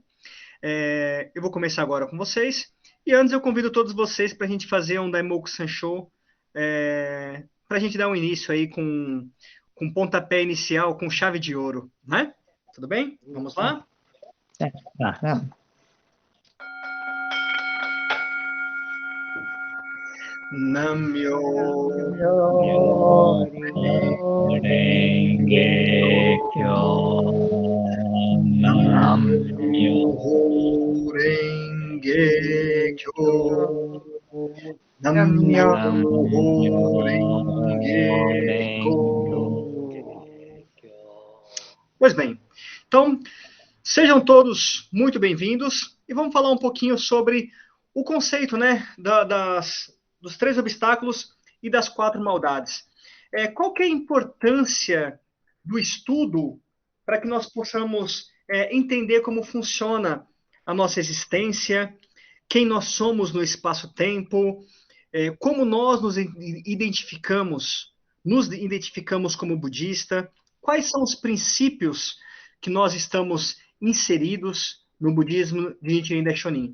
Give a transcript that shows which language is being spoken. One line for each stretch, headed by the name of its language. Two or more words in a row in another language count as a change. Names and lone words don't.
Portuguese: Eu vou começar agora com vocês. E antes eu convido todos vocês para a gente fazer um
Japanese: Daimoku Sansho,
Portuguese: para a gente dar um início aí com pontapé inicial, com chave de ouro, né? Tudo bem? Vamos lá? Vamos.
Japanese: Namyo Renge Kyo. Namyo Renge Kyo. Namyo Renge Kyo.
Portuguese: Pois bem, então sejam todos muito bem-vindos e vamos falar um pouquinho sobre o conceito, né, dos três obstáculos e das quatro maldades. Qual que é a importância do estudo para que nós possamos entender como funciona a nossa existência, quem nós somos no espaço-tempo, como nós nos identificamos como budista, quais são os princípios que nós estamos inseridos no budismo de Nichiren Daishonin.